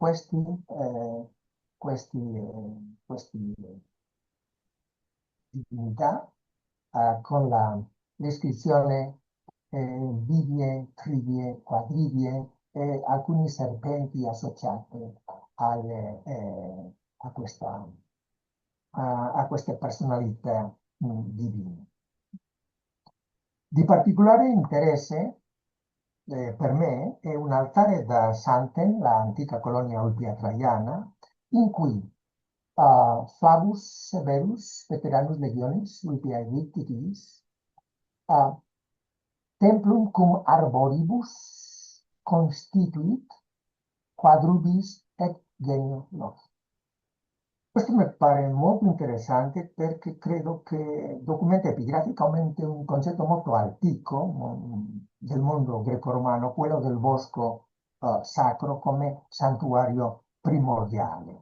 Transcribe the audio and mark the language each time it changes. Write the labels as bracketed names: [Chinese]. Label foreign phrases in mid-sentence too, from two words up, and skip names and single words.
[Italian] questi divinità con l'iscrizione [Latin] bivie, trivie, quadrivie [Italian] e alcuni serpenti associati a queste personalità divine. Di particolare interesse per me è un altare da Santen, l'antica colonia Ulpia Traiana, in cui Flavus Severus, [Latin] veteranus legionis, Ulpiae victitis, templum cum arboribus constituit quadrubis et genio loci. [Italian] Questo mi pare molto interessante perché credo che documenta epigraficamente un concetto molto antico del mondo greco-romano, quello del bosco sacro come santuario primordiale.